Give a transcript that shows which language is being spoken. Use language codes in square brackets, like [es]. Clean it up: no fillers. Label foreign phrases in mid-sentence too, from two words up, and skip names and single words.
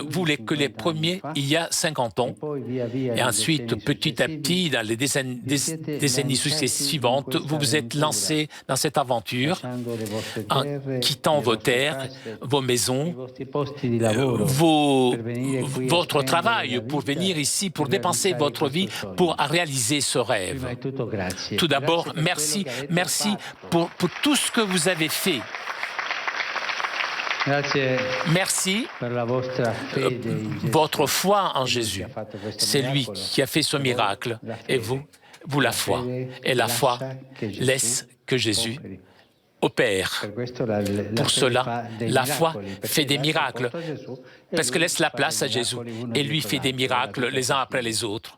[fr] Vous voulez que les premiers, il y a 50 ans, et ensuite, petit à petit, dans les décennies suivantes, vous vous êtes lancé dans cette aventure en quittant vos terres, vos maisons, votre travail pour venir ici, pour dépenser votre vie, pour réaliser ce rêve. Tout d'abord, merci pour tout ce que vous avez fait. Merci [it] per la vostra fede in Gesù. [fr] votre foi en Jésus. C'est lui qui a fait ce miracle. Et vous, la foi. Et la foi laisse que Jésus opère. Pour cela, la foi fait des miracles, parce que laisse la place à Jésus, et lui fait des miracles les uns après les autres.